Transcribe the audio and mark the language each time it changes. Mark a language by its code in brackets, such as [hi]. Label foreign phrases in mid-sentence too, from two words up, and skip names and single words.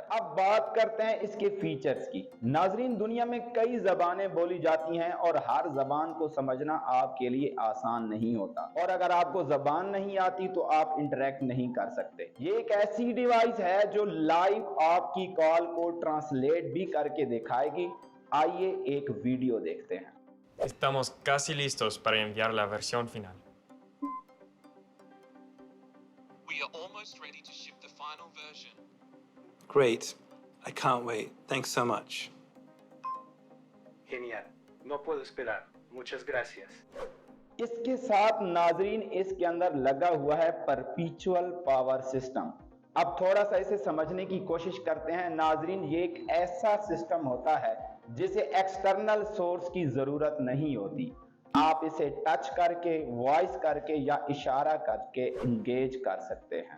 [hi] अब बात करते हैं इसके फीचर्स की। नाजरीन, दुनिया में कई जबानें बोली जाती हैं और हर जबान को समझना आपके लिए आसान नहीं होता। और अगर आपको जबान नहीं आती तो आप इंटरेक्ट नहीं कर सकते। ये एक ऐसी डिवाइस है जो लाइव आपकी कॉल को ट्रांसलेट भी करके दिखाएगी। आइए एक वीडियो देखते हैं। [es] Estamos casi listos para enviar la versión final. [en] We are almost ready to ship the final version. Great. I can't wait. Thanks so much. [es] Genial. No puedo esperar. Muchas gracias. [hi] इसके साथ नाजरीन इसके अंदर लगा हुआ है [en] perpetual power system. [hi] अब थोड़ा सा इसे समझने की कोशिश करते हैं। नाजरीन, ये एक ऐसा सिस्टम होता है जिसे [en] external source [hi] की जरूरत नहीं होती। आप इसे टच करके, वॉइस करके या इशारा करके इंगेज कर सकते हैं।